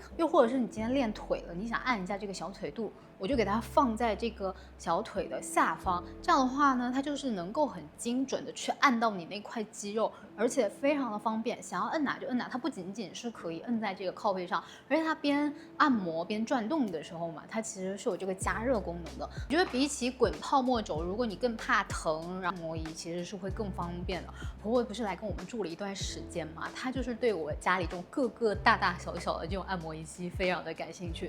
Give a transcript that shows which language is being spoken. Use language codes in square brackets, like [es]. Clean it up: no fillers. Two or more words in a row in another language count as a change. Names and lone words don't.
[zh] 又或者是你今天練腿了，你想按一下這個小腿肚，我就給它放在這個小腿的下方。這樣的話呢，它就是能夠很精準的去按到你那塊肌肉，而且非常的方便，想要摁哪就摁哪。它不僅僅是可以摁在這個靠背上，而且它邊按摩邊轉動的時候嘛，它其實是有這個加熱功能的。我覺得比起滾泡沫軸，如果你更怕疼，按摩儀其實是會更方便的。婆婆不是來跟我們住了一段時間嘛，她就是對我家裡這種各個大大小小的這種按摩儀器非常的感興趣。